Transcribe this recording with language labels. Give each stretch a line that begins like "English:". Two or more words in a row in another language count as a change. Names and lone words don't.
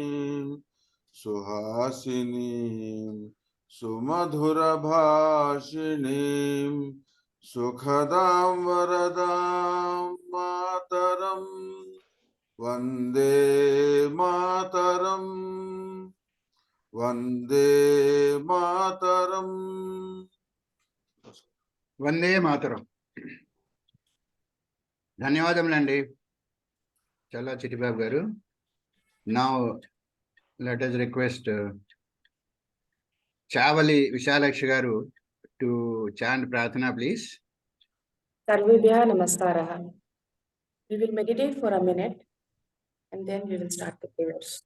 Sanskrit: सुहासिनी सुमधुर भाषिणी सुखदम् वरदम् मातरम् वन्दे मातरम् वन्दे मातरम्. वन्दे मातरम्.
Telugu: ధన్యవాదములండి చాలా చిట్టిబాబు గారు.
English: Now let us request Chavali Vishalakshi garu to chant Prarthana, please.
Sanskrit: सर्वेभ्यो नमस्कारः.
English: We will meditate for a minute and then we will start the prayers.